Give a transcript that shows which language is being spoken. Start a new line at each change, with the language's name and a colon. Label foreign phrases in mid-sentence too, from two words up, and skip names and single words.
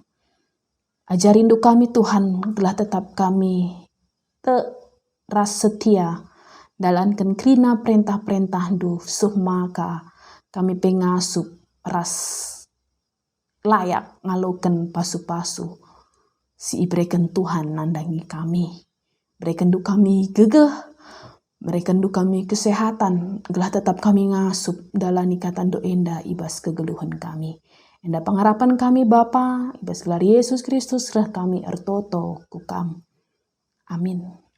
Batak Karo: Ajarindu kami Tuhan, telah tetap kami ras setia dalankan kerina perintah-perintah du maka kami pengasup ras layak ngalukan pasu-pasu si ibrekan Tuhan nandangi kami. Berikan du kami gegeh, berikan du kami kesehatan, gelah tetap kami ngasup
Indonesian: dalam ikatan
Batak Karo: do enda ibas kegeluhan kami. Enda pengharapan kami Bapa, ibas gelar Yesus Kristus lah kami ertoto kukam. Amin.